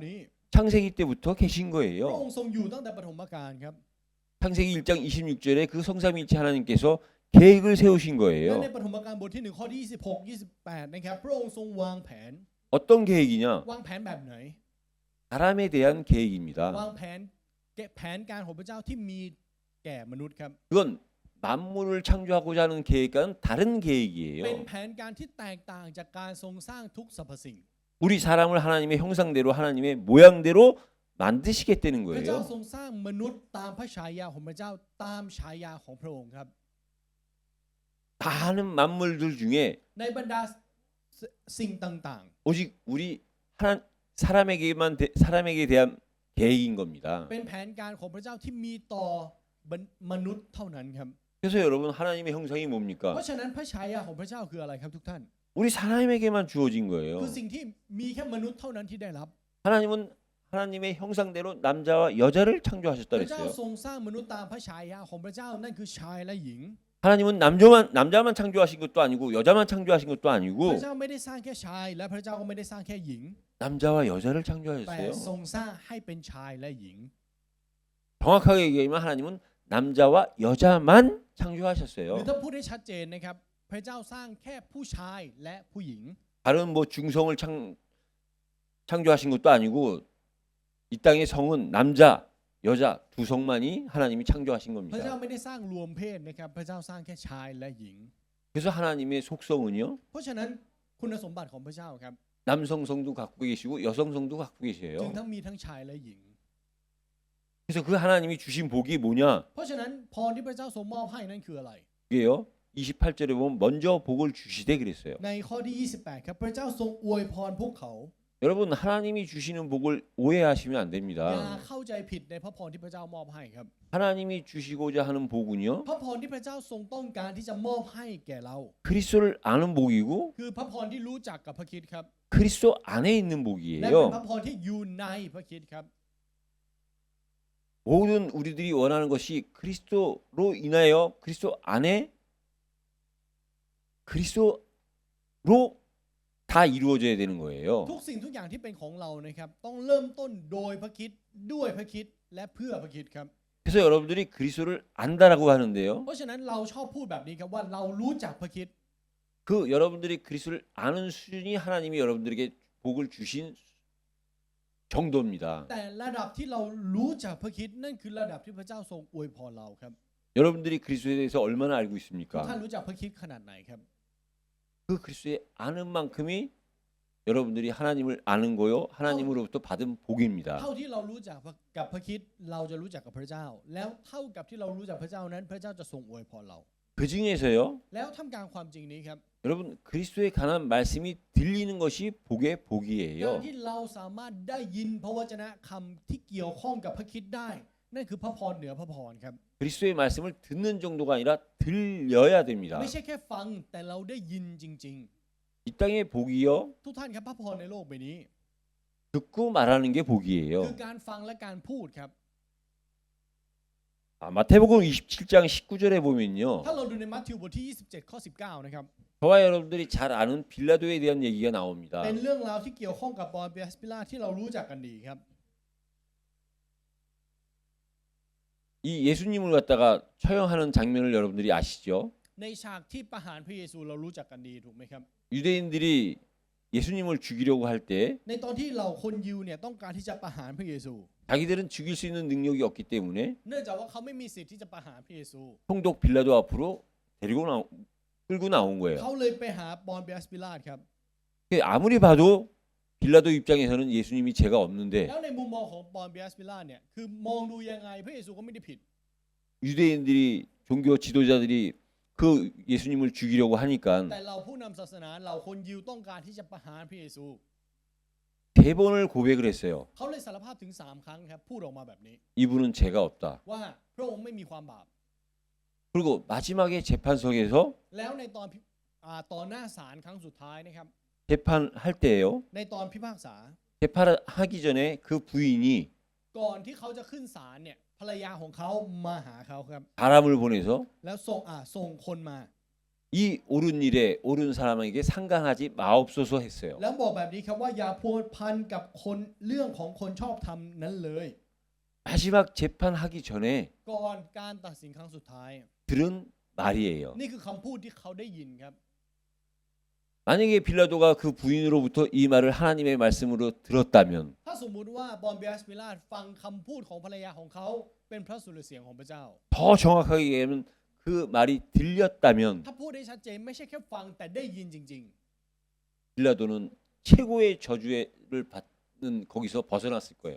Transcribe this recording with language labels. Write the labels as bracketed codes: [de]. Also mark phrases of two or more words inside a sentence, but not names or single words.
[ko] 창세기 때부터 계신 [th] พระอ [ko] 거예요. [th] งค์ทรงอยู่ตั้งแต่ปฐมกาลครับ [ko] 창세기 1장 26절에 그 성삼위일체 하나님께서 계획을 세우신 [th] และ [ko] 거예요. [th] ในปฐมกาลบทที่1ข้อที่26 28นะครับพระองค์ทรงวางแผน [ko] 어떤 계획이냐? [th] วางแผนแบบไหน [ko] 사람에 대한 계획입니다. [th] วางแผนการของพระเจ้าที่มีแก่มนุษย์ครับ [ko] 그건 만물을 창조하고자 하는 계획과는 다른 [th] เป็น [ko] 계획이에요. [th] แผนการที่แตกต่างจากการทรงสร้างทุกสรรพสิ่ง [ko] 우리 사람을 하나님의 형상대로 하나님의 모양대로 만드시겠다는 [th] พระเจ้า [ko] 거예요. [th] ทรงสร้างมนุษย์ตามพระฉายาของพระเจ้าตามฉายาของพระองค์ครับ [ko] 많은 만물들 중에 [th] ในบรรดาสิ่งต่าง [ko] 오직 우리 사람에게 대한 계획인 겁니다. [th] ๆ เป็นแผนการของพระเจ้าที่มีต่อมนุษย์เท่านั้นครับ [ko] 그래서 여러분 하나님의 형상이 [th] เพ [ko] 뭡니까? [th] ราะฉะนั้นพระฉายาของพระเจ้าคืออะไรครับทุกท่าน [ko] 우리 사람에게만 주어진 거예요. [th] คือสิ่งที่มีแค่มนุษย์เท่านั้นที่ได้รับ [ko] 하나님은 하나님의 형상대로 남자와 여자를 창조하셨다 [th] พระเจ้า [ko] 그랬어요. [th] ทรงสร้างมนุษย์ตามพระฉายาของพระเจ้านั่นคือชายและหญิง [ko] 하나님은 남자만 창조하신 것도 아니고 여자만 창조하신 것도 [th] พ [ko] 아니고 [th] ระเจ้าไม่ได้สร้างแค่ชาย และพระเจ้าก็ไม่ได้สร้างแค่หญิง [ko] 남자와 여자를 [th] แต่ [ko] 창조하셨어요. [th] ทรงสร้างให้เป็นชายและหญิง [ko] 정확하게 얘기하면 하나님은 남자와 여자만 [th] หรือ [ko] 창조하셨어요. [th] ถ้าพูดได้ชัดเจนนะครับพระเจ้าสร้างแค่ผู้ชายและผู้หญิง [ko] 다른 뭐 중성을 창조하신 것도 아니고 이 땅의 성은 남자, 여자 두 성만이 하나님이 창조하신 [th] พระเจ้า [ko] 겁니다. [th] ไม่ได้สร้างรวมเพศนะครับพระเจ้าสร้างแค่ชายและหญิง [ko] 그래서 하나님의 속성은요. [th] เพราะฉะนั้นคุณสมบัติของพระเจ้าครับ [ko] 남성성도 갖고 계시고 여성성도 갖고 [th] จึง [ko] 계세요. [th] ทั้งมีทั้งชายและหญิง [ko] 그래서 그 하나님이 주신 복이 뭐냐? [th] เพราะฉะนั้นพรที่พระเจ้าทรงมอบให้นั้นคืออะไร [ko] 그게요. 28절에 보면 먼저 복을 주시되 그랬어요. [th] ในข้อที่ 28 ครับพระเจ้าทรงอวยพรพวกเขา [ko] 여러분 하나님이 주시는 복을 오해하시면 안 [th] อย่า [ko] 됩니다. [th] เข้าใจผิดในพระพรที่พระเจ้ามอบให้ครับ [ko] 하나님이 주시고자 하는 복은요. [th] พระพรที่พระเจ้าทรงต้องการที่จะมอบให้แก่เรา [ko] 그리스도를 아는 복이고 [th] คือพระพรที่รู้จักกับพระคริสต์ครับ [ko] 그리스도 안에 있는 [th] และเป็น [ko] 복이에요. [th] พระพรที่อยู่ในพระคริสต์ครับ [ko] 모든 우리들이 원하는 것이 그리스도로 인하여 그리스도 안에 그리스도로 다 이루어져야 되는 거예요. [th] ทุกสิ่งทุกอย่างที่เป็นของเรานะครับต้องเริ่มต้นโดยพระคริสต์ด้วยพระคริสต์และเพื่อพระคริสต์ครับ [ko] 그래서 여러분들이 그리스도를 안다라고 하는데요. [th] เพราะฉะนั้นเราชอบพูดแบบนี้ครับว่าเรารู้จักพระคริสต์ [ko] 그 여러분들이 그리스도를 아는 수준이 하나님이 여러분들에게 복을 주신 정도입니다. [th] แต่ระดับที่เรารู้จักพระคริสต์นั่นคือระดับที่พระเจ้าทรงอวยพรเราครับ [ko] 여러분들이 그리스도에 대해서 얼마나 알고 [th] ทุกท่าน [ko] 있습니까? [th] รู้จักพระคริสต์ขนาดไหนครับ [ko] 그 그리스도에 아는 만큼이 여러분들이 하나님을 아는 거요. 하나님으로부터 받은 복입니다. [th] เท่าที่เรารู้จักกับพระคริสต์เราจะรู้จักกับพระเจ้า แล้วเท่ากับที่เรารู้จักพระเจ้านั้น พระเจ้าจะทรงอวยพรเรา [ko] 그 중에서요. [th] แล้วท่ามกลางความจริงนี้ครับ [ko] 여러분 그리스도에 관한 말씀이 들리는 것이 복의 [th] การ [ko] 복이에요. [th] ที่เราสามารถได้ยินพระวจนะคำที่เกี่ยวข้องกับพระคริสต์ได้ นั่นคือพระพรเหนือพระพรครับ [ko] 그리스도의 말씀을 듣는 정도가 아니라 들려야 됩니다. [th] ไม่ใช่แค่ฟังแต่เราได้ยินจริง [ko] 이 땅의 복이요. [th] ๆ ทุกท่านครับพระพรในโลกใบนี้ [ko] 듣고 말하는 게 [th] คือ [ko] 복이에요. [th] การฟังและการพูดครับ [ko] 마태복음 27장 19절에 보면요. [th] ถ้าเราดูในมัทธิวบทที่ 27 ข้อ 19 นะครับ [ko] 저와 여러분들이 잘 아는 빌라도에 대한 얘기가 나옵니다. [th] เป็นเรื่องราวที่เกี่ยวข้องกับปอนเปียสปิลาที่เรารู้จักกันดีครับ [ko] 이 예수님을 갖다가 처형하는 장면을 여러분들이 아시죠? [th] ในฉากที่ประหารพระเยซูเรารู้จักกันดีถูกไหมครับ [ko] 유대인들이 예수님을 죽이려고 할 때 [th] ในตอนที่เราคนยิวเนี่ยต้องการที่จะประหารพระเยซู [ko] 자기들은 죽일 수 있는 능력이 없기 때문에 [th] เนื่องจากว่าเขาไม่มีสิทธิ์ที่จะประหารพระเยซู [ko] 총독 빌라도 앞으로 끌고 나온 거예요. [th] เขาเลยไปหาปอนเปียสปิลาครับ [ko] 아무리 봐도 빌라도 입장에서는 예수님이 죄가 없는데 [th] แล้วในมุมมองของปอนเปียสปิลาเนี่ยคือมองดูยังไงพระเยซูก็ไม่ได้ผิด [ko] 유대인들이 종교 지도자들이 그 예수님을 죽이려고 하니까 [th] แต่เราผู้นำศาสนาเราคนยิวต้องการที่จะประหารพระเยซู [ko] 세 번을 고백을 했어요. [th] เขาเลยสารภาพถึง3 ครั้งครับพูดออกมาแบบนี้ [ko] 이분은 죄가 없다. [th] ว่าพระองค์ไม่มีความบาป [ko] 그리고 마지막에 재판석에서 [th] แล้วในตอนต่อหน้าศาลครั้งสุดท้ายนะครับ [ko] 재판할 때예요. [th] ในตอนพิพากษา [ko] 재판하기 전에 그 부인이 [th] ก่อนที่เขาจะขึ้นศาลเนี่ยภรรยาของเขามาหาเขาครับ [ko] 사람을 보내서 [th] แล้วส่งคนมา [ko] 이 옳은 일에 옳은 사람에게 상관하지 마옵소서 했어요. [th] แล้วบอกแบบนี้ครับว่าอย่าพัวพันกับคนเรื่องของคนชอบธรรมนั้นเลย [ko] 마지막 재판하기 전에 [th] ก่อนการตัดสินครั้งสุดท้าย [ko] 들은 말이에요. [th] นี่คือคำพูดที่เขาได้ยินครับ [ko] 만약에 빌라도가 그 부인으로부터 이 말을 하나님의 말씀으로 들었다면 [th] ถ้าสมมุติว่าบอนเบียสปิลาตฟังคำพูดของภรรยาของเขาเป็นพระสุรเสียงของพระเจ้า [ko] 더 정확하게 얘기하면 그 말이 들렸다면 [th] ถ้าพูดได้ชัดเจนไม่ใช่แค่ฟังแต่ได้ยินจริง [ko] 빌라도는 최고의 저주를 받는 거기서 벗어났을 거예요.